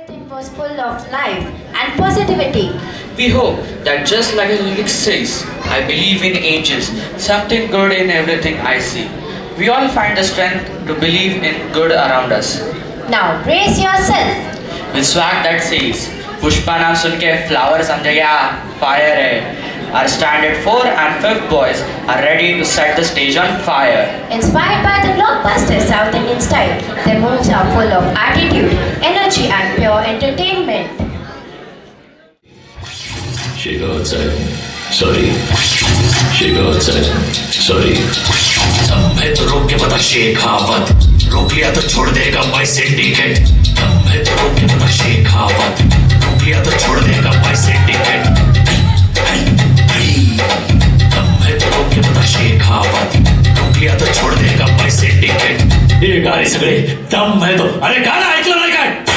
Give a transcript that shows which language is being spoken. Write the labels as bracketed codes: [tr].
[en] Was full of life and positivity. We hope that just like the lyrics says, I believe in angels, something good in everything I see. We all find the strength to believe in good around us. Now brace yourself. With swag that says, [hi] Pushpa नाम सुन के flower समझ गया, fire है. [en] Our standard 4 and 5th boys are ready to set the stage on fire. Inspired by the blockbuster South Indian style, their moves are full of attitude, energy and pure entertainment. She go outside. Sorry. She go outside. Sorry. [hi] दम है तो रोक के बता शेखावत. रोक लिया तो छोड़ देगा [en] my syndicate. [hi] दम है तो रोक के बता शेखावत. रोक लिया तो छोड़ देगा [en] my syndicate. [hi] दम है तो रोक के बता शेखावत. रोक लिया तो छोड़ देगा [en] my syndicate. [mr] हे गाणे सगळे [hi] दम है तो [mr] अरे गाणं ऐकलं नाही काय?